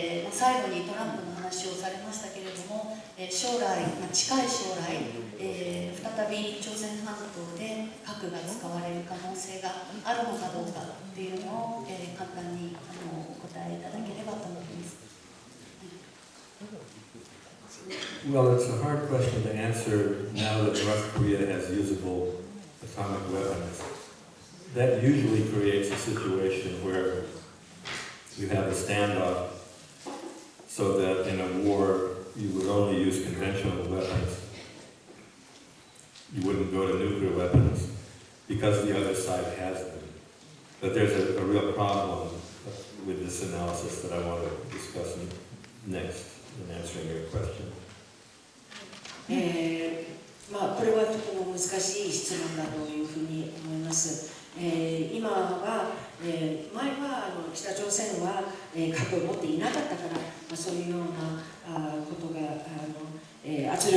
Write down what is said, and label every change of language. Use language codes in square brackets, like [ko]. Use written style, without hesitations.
[ja] 最後にトランプの話をされましたけれども、将来、近い将来、再び朝鮮半島で核が使われる可能性があるのかどうかというのを、簡単にお答えいただければと思います。 [en] Well, it's a hard question to answer now that North Korea has usable atomic weapons. That usually creates a situation where you have a standoff so that in a war you would only use conventional weapons. You wouldn't go to nuclear weapons because the other side has them. But there's a real problem with this analysis that I want to discuss next in answering your question. [ja] これはとても難しい質問だというふうに思います。今は、前は北朝鮮は核を持っていなかったから、そういうようなことが圧力